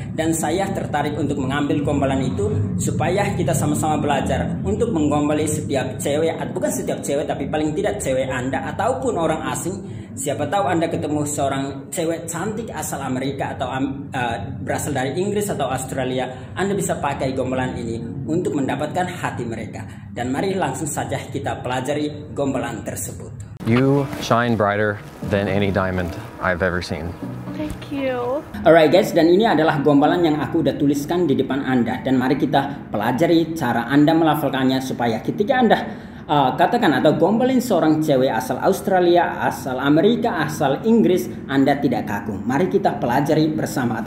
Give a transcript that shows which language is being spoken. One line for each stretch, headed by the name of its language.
Indonesian: Dan saya tertarik untuk mengambil gombalan itu supaya kita sama-sama belajar untuk menggombali setiap cewek, bukan setiap cewek tapi paling tidak cewek Anda ataupun orang asing. Siapa tahu Anda ketemu seorang cewek cantik asal Amerika atau berasal dari Inggris atau Australia, Anda bisa pakai gombalan ini untuk mendapatkan hati mereka. Dan mari langsung saja kita pelajari gombalan tersebut.
English: You shine brighter than any diamond I've ever seen. Thank you.
Indonesian: Alright guys, dan ini adalah gombalan yang aku udah tuliskan di depan Anda. Dan mari kita pelajari cara Anda melafalkannya supaya ketika Anda katakan atau gombalin seorang cewek asal Australia, asal Amerika, asal Inggris, Anda tidak kaku. Mari kita pelajari bersama.